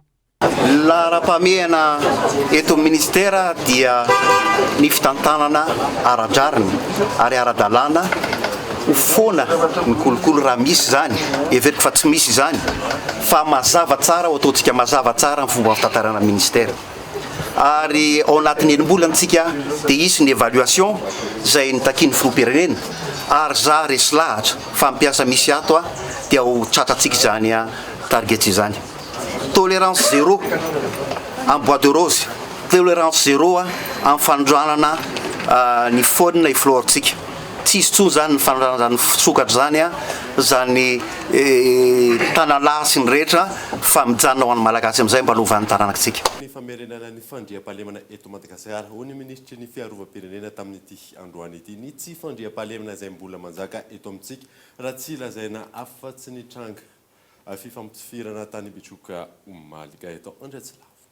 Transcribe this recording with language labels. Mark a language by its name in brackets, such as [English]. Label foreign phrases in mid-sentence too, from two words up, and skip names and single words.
[Malagasy] Lara-pahamehana eto amin'ny ministera dia ny fitantanana ara-draviny ary ara-dalàna ho foana ny kolikoly raha misy zany, everiko fa tsy misy zany, fa mazava tsara ho ataontsika mazava tsara ny fomba fitantarana ministera. Ary ao anatin'ny enim-bolana antsika dia isy ny évaluation izay nitakiany filoham-pirenena ary za resy lahatra fampiasa misy ato dia ho tratratsika izany target izany. [French] Tolérance zéro en bois de rose, tolérance zéro en [Malagasy] fanondranana ny [French] faune na flore-tsika. [Malagasy] Tsisy tsony zany ny fanondranana ny sokatra zany zany tanalahy sy ny rehetra fa mijanona ho an'ny malagasy amin'izay mba lovan'ny taranakitsika. Ny famerenana ny fandriam-pahalemana eto Madagasikara ho ny ministry ny fiarovam-pirenena tamin'ity androany ity ny tsy fandriam-pahalemana izay mbola manjaka eto amintsika raha tsy lazaina afa-tsy ny tranga fifampifirana tany Betroka Omalika eto Andriatsilavo.